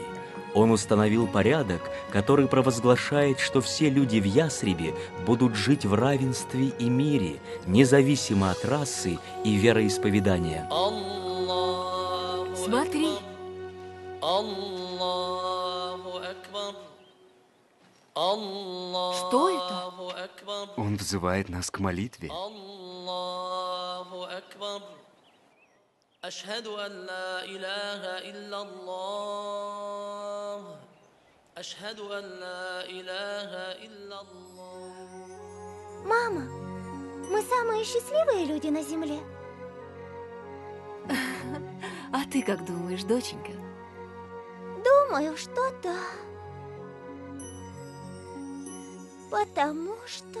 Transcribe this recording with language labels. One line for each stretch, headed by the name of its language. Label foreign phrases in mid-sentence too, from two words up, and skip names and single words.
Russian: Он установил порядок, который провозглашает, что все люди в Ясрибе будут жить в равенстве и мире, независимо от расы и вероисповедания. Смотри. Что это? Он взывает нас к молитве.
Arabic: أشهد أن لا إله إلا الله أشهد أن لا إله إلا الله.
Russian: Мама, мы самые счастливые люди на земле. А ты как думаешь, доченька? Думаю, что да. Потому что...